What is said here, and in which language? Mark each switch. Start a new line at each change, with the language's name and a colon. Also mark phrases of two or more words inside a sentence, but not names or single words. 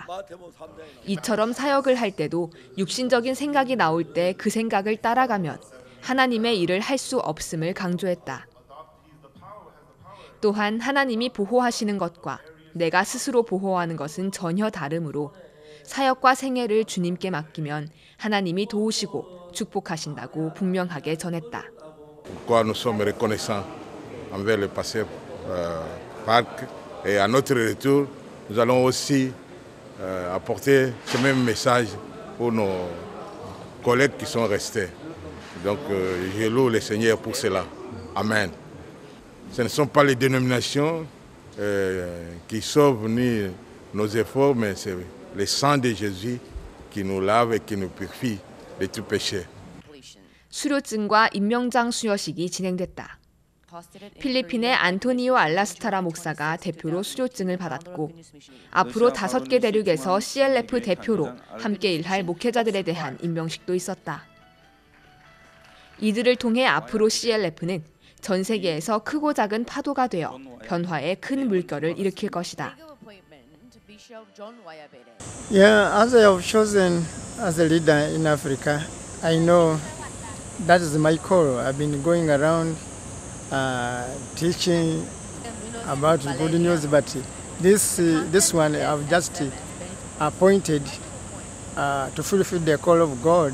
Korean: 이처럼 사역을 할 때도 육신적인 생각이 나올 때 그 생각을 따라가면 하나님의 일을 할 수 없음을 강조했다. 또한 하나님이 보호하시는 것과 내가 스스로 보호하는 것은 전혀 다르므로 사역과 생애를 주님께 맡기면 하나님이 도우시고 축복하신다고 분명하게 전했다.
French: Pourquoi nous sommes reconnaissants envers le pasteur Park et à notre retour, nous allons aussi apporter ce même message pour nos collègues qui sont restés. Donc je loue le Seigneur pour cela. Amen. Ce ne sont pas les dénominations qui sauvent ni nos efforts, mais c'est le sang de Jésus qui nous lave et qui nous purifie de tout péché.
Korean: 수료증과 임명장 수여식이 진행됐다. 필리핀의 안토니오 알라스타라 목사가 대표로 수료증을 받았고 앞으로 5개 대륙에서 CLF 대표로 함께 일할 목회자들에 대한 임명식도 있었다. 이들을 통해 앞으로 CLF는 전 세계에서 크고 작은 파도가 되어 변화의 큰 물결을 일으킬 것이다.
English: Yeah, as I have chosen as a leader in Africa, I know that is my call. I've been going around teaching about good news, but this one I've just appointed to fulfill the call of God.